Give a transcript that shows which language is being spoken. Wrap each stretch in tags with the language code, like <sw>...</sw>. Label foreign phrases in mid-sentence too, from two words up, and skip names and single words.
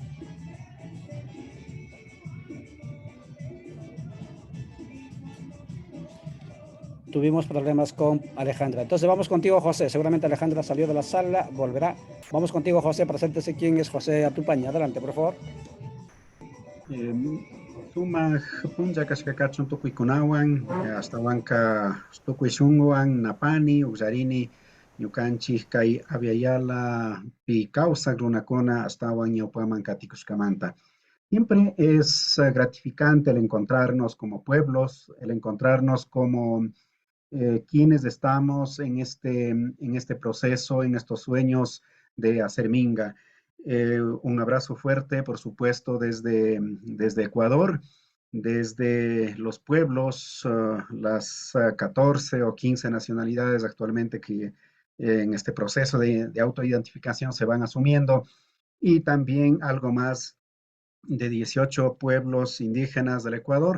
<es>Tuvimos problemas con Alejandra. Entonces vamos contigo, José. Seguramente Alejandra salió de la sala, volverá. Vamos contigo, José. Preséntese quién es José Atupaña. Adelante, por favor.</es> <qu>Sumaq punlla kashkakachun tukuykunawan, astawanka tukuyshunwan, napani, ullarini, ñukanchik kay Avialapi kawsaq runakuna astawan ñawpaman katikushkamanta.</qu> <es>Siempre es gratificante el encontrarnos como pueblos, el encontrarnos como quienes estamos en este proceso, en estos sueños de hacer minga. Un abrazo fuerte, por supuesto, desde Ecuador, desde los pueblos, las 14 o 15 nacionalidades actualmente que en este proceso de autoidentificación se van asumiendo, y también algo más de 18 pueblos indígenas del Ecuador.</es>